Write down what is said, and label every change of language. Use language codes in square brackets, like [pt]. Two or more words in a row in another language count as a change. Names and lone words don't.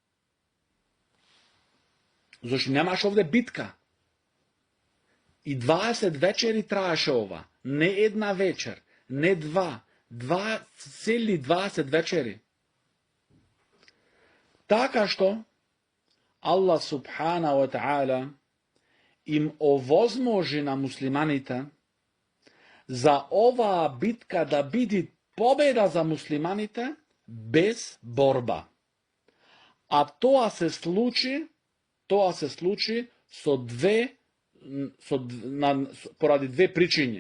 [mk] Зашто немаш овде битка. И 20 вечери траеше ова. Не една вечер, не цели 20 вечери. Така што Аллах [ar] سبحانه وتعالى [mk] им овозможи на муслиманите за оваа битка да биде победа за муслиманите без борба. А тоа се случи поради две причини.